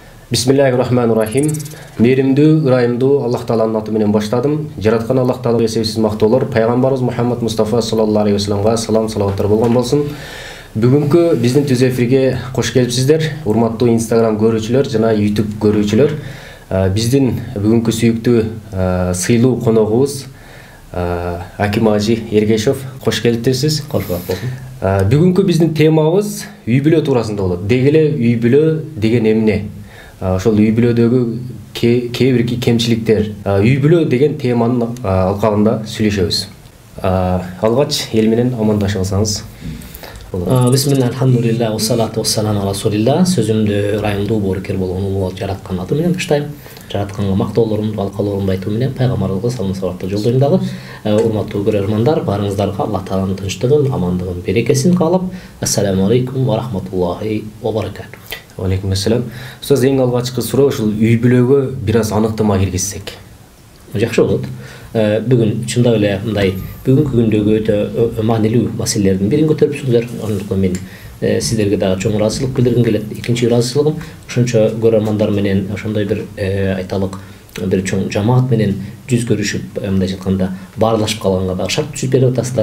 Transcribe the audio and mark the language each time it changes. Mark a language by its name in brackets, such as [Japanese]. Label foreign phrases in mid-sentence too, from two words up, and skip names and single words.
[Arabic] بسم الله الرحمن الرحيم. [Kyrgyz] Мейримдүү, ырайымдуу Аллах Тааланын аты менен баштадым. Жараткан Аллах Таалага эсебсиз мактоолор пайгамбарыбыз Мухаммад Мустафа [Arabic] صلى الله عليه وسلم [Kyrgyz] салам салаваттар болгон болсун. Бүгүнкү биздин түз эфирге кош келипсиздер. Урматтуу Instagram көрүүчүлөр жана YouTube көрүүчүлөр. Биздин бүгүнкү сүйүктүү сыйлуу коногубуз Аким Ажи Эргешов. Кош келиптирсиз. Кош болсун. Бүгүнкү биздин темабыз үй бүлө туурасында болот. Дегеле үй бүлө деген эмне? Ошол үй бүлөдөгү кээ бир кемчиликтер, үй бүлө деген теманын алкагында сүйлөшөбүз. Алгач эл менен амандашып алсаңыз. [Arabic] بسم الله, الحمد لله، والصلاة والسلام على رسول الله. [Kyrgyz] Сөзүмдү ырайымдуу боорукер болгон улуу жараткан аты менен баштайм. Жаратканга мактоолорумду, алкалоорумду айтуу менен пайгамбарыбызга салам салаватты жолдойм дагы. Урматтуу көрөрмандар, баарыңыздарга Аллах Тааланын тынчтыгын, амандыгын, берекесин каалап, [Arabic] السلام عليكم ورحمة الله وبركاته. عليكم السلام. [Kyrgyz] Сөз эң алгачкы суроо ушул үй бүлөгө бир аз аныктама киргизсек. Жакшы болот. Бүгүн чындап эле мындай бүгүнкү күндөгү өтө маанилүү маселелердин бирин көтөрүпсүңөр. Ошондуктан мен сиздерге дагы чоң ыраазычылык билдиргим келет. Экинчи ыраазычылыгым ошончо көрөрмандар менен ошондой бир айталык бир чоң жамаат менен жүз көрүшүп, мындайча айтканда баарлашып калганга дагы шарт түзүп берип атасыздар.